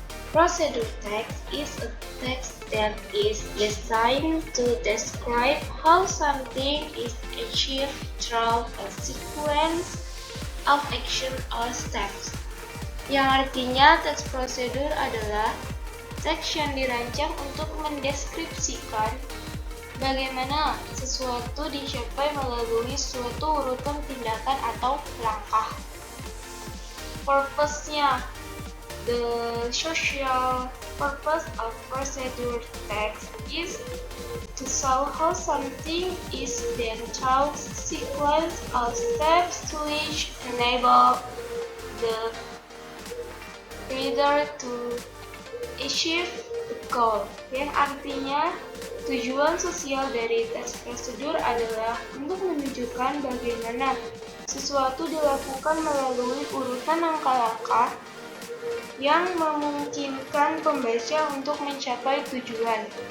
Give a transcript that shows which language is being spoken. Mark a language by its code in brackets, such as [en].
[en] Procedure text is a text that is designed to describe how something is achieved through a sequence of action or steps. [id] Yang artinya teks prosedur adalah teks yang dirancang untuk mendeskripsikan bagaimana sesuatu dicapai melalui suatu urutan tindakan atau langkah. [en] Purpose-nya. The social purpose of procedure text is to show how something is then through sequence of steps to which enable the reader to achieve the goal. [id] Yang artinya tujuan sosial dari teks prosedur adalah untuk menunjukkan bagaimana sesuatu dilakukan melalui urutan langkah-langkah yang memungkinkan pembaca untuk mencapai tujuan.